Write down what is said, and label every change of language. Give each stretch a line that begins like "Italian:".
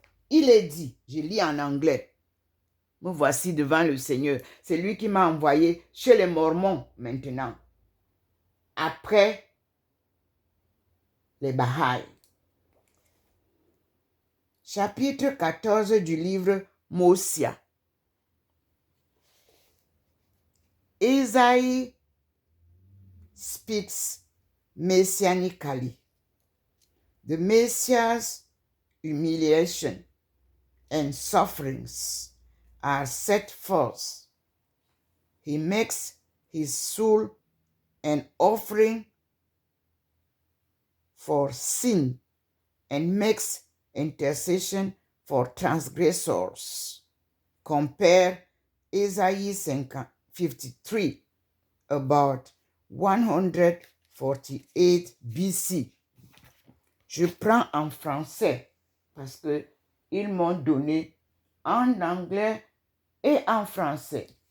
French: Il est dit, je lis en anglais, me voici devant le Seigneur. C'est lui qui m'a envoyé chez les Mormons maintenant. Après les Baha'i. Chapitre 14 du livre Mosia.
English: Isaiah speaks messianically. The Messiah's humiliation and sufferings are set forth. He makes his soul an offering for sin and makes intercession for transgressors. Compare Isaiah 53, about 148 BC.
French: Je prends en français parce que ils m'ont donné en anglais et en français.